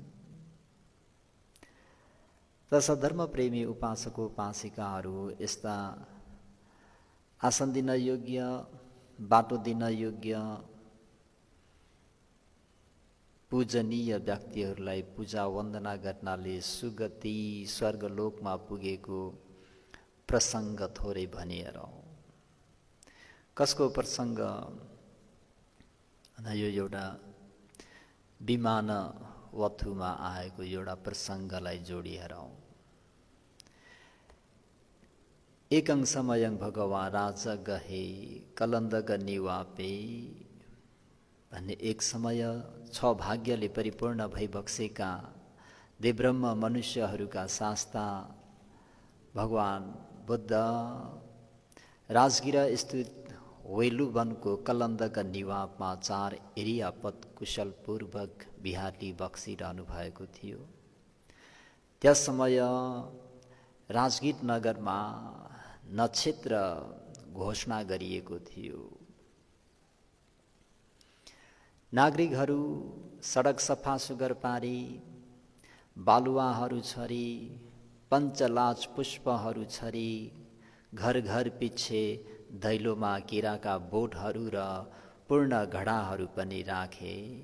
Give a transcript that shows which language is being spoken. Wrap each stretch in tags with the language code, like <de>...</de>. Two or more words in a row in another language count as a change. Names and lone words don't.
<ne>र सधर्म प्रेमी उपासकोपासिकाहरू यस्ता आसन दिन योग्य, बाटो दिन योग्य, पूजनीय व्यक्तिहरूलाई पूजा वन्दना गर्नाले सुगति स्वर्गलोकमा पुगेको प्रसङ्ग थोरै भनिहेरौँ। कसको प्रसङ्ग? यो एउटा विमान वथुमा आएको एउटा प्रसङ्गलाई जोडिहेरौँ।</ne> <pi>एकं समयं भगवान् राजा गहे कलन्दग निवापे</pi> <ne>भन्ने एक समय छ भाग्यले परिपूर्ण भइबक्सेका देवब्रह्म मनुष्यहरूका शास्ता भगवान् बुद्ध राजगिर स्थित वेलु वनको कलन्दक निवापमा 4 एरियापत कुशलपूर्वक बिहारली बक्सिरहनु भएको थियो। त्यस समय राजगीर नगरमा नक्षत्र घोषणा गरिएको थियो। नागरिकहरू सडक सफा सुग्घर पारी, बालुवाहरू छरी, पञ्चलाज पुष्पहरू छरी, घर घर पिछे दैलोमा केराका बोटहरू र पूर्ण घडाहरू पनि राखे।</ne>